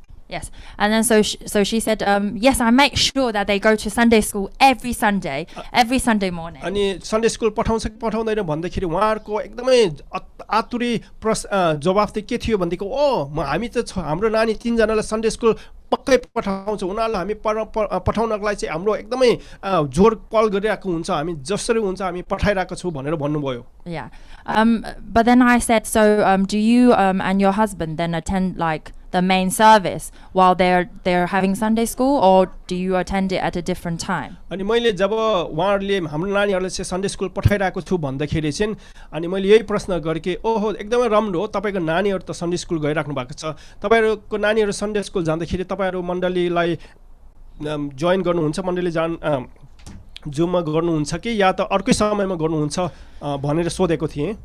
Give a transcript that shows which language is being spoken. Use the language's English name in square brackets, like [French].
[English] Yes, and then so she said, yes, I make sure that they go to Sunday school every Sunday morning. [Nepali] अनि Sunday school पठाउँछ कि पठाउँदैन भन्दाखेरि उहाँहरूको एकदमै आतुरी जवाफ चाहिँ के थियो भनेदेखि हामी त हाम्रो नानी 3 जनालाई सन्डे स्कुल पक्कै पठाउँछ, उनीहरूलाई हामी पठाउनको लागि चाहिँ हाम्रो एकदमै जोर कल गरिरहेको हुन्छ, हामी जसरी हुन्छ हामी पठाइरहेको छौँ भनेर भन्नुभयो। [English] Yeah, but then I said, so do you and your husband then attend like the main service while they're having Sunday school, or do you attend it at a different time? [Nepali] अनि मैले जब उहाँहरूले हाम्रो नानीहरूलाई चाहिँ Sunday school पठाइरहेको छु भन्दाखेरि चाहिँ अनि मैले यही प्रश्न गरेँ कि ओहो एकदमै राम्रो हो, तपाईँको नानीहरू त सन्डे स्कुल गइराख्नु भएको छ, तपाईँहरूको नानीहरू सन्डे स्कुल जाँदाखेरि तपाईँहरू मण्डलीलाई जोइन गर्नुहुन्छ, मण्डली जुममा गर्नुहुन्छ कि या त अर्कै समयमा गर्नुहुन्छ भनेर सोधेको थिएँ।